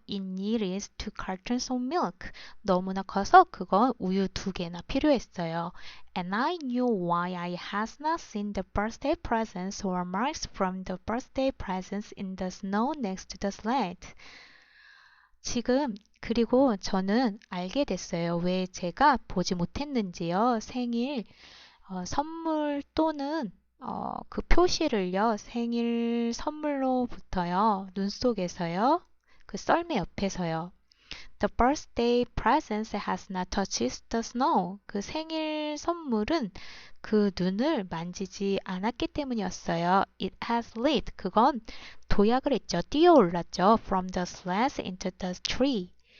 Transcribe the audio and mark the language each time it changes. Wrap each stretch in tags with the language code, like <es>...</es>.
<en>It needed 2 cartons of milk,</en> <ko>너무나 커서 그건 우유 2개나 필요했어요.</ko> <en>And I knew why I had not seen the birthday presents or marks from the birthday presents in the snow next to the sled.</en> <ko>지금 그리고 저는 알게 됐어요. 왜 제가 보지 못했는지요. 생일 선물 또는 그 표시를요. 생일 선물로부터요. 눈 속에서요. 그 썰매 옆에서요.</ko> <en>The birthday present has not touched the snow.</en> <ko>그 생일 선물은 그 눈을 만지지 않았기 때문이었어요.</ko> <en>It has lit.</en> <ko>그건 도약을 했죠. 뛰어올랐죠.</ko> <en>From the sled into the tree.</en>